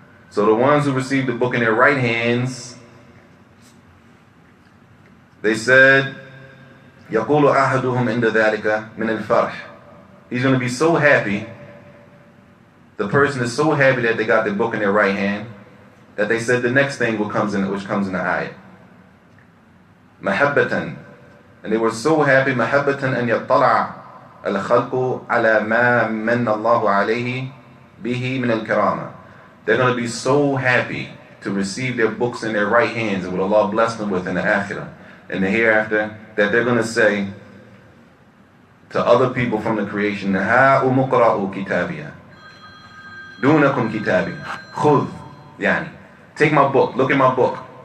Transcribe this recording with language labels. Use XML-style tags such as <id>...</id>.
<en>So the ones who received the book in their right hands, they said,</en> <ar>يَقُولُ أَحَدُهُمْ عِنْدَ ذَلِكَ مِنَ الْفَرْحِ.</ar> <en>He's going to be so happy, the person is so happy that they got their book in their right hand, that they said the next thing which comes in the ayat.</en> <ar>مَحَبَّةً.</ar> <en>And they were so happy,</en> <ar>مَحَبَّةً أَنْ يَطَّلَعَ الْخَلْقُ عَلَى مَا مَنَّ اللَّهُ عَلَيْهِ بِهِ مِنَ الْكَرَامَةِ.</ar> <en>They're going to be so happy to receive their books in their right hands and what Allah blessed them with in the akhirah and the hereafter, that they're going to say to other people from the creation,</en> <ar>هَاؤُمُ اقْرَءُوا كِتَابِيَهْ دُونَكُمْ كِتَابِي خُذْ, يعني,</ar> <en>take my book, look at my book.</en>